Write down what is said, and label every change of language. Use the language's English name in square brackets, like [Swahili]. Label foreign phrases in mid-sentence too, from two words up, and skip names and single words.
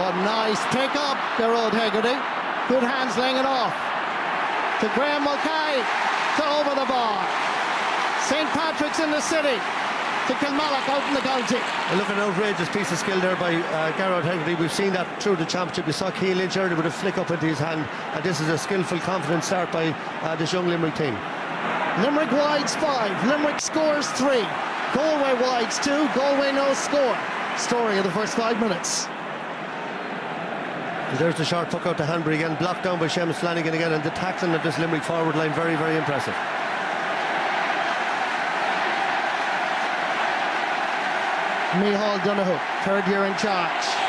[English] Nice pick up, Gerard Hegarty. Good hands laying it off to Graham Mulcahy to over the bar. St. Patrick's in the city to Kilmallock out in the county. Look, an outrageous piece of skill there by Gerard Hegarty. We've seen that through the championship. We saw Cian Lynch earlier with a flick up into his hand, and this is a skillful, confident start by this young Limerick team. Limerick wides 5, Limerick scores 3, Galway wides 2, Galway no score. Story of the first 5 minutes. And there's the short puck out to Hanbury again, blocked down by Seamus Flanagan again, and the tackling of this Limerick forward line, very, very impressive. Micheál Donoghue, 3rd year in charge.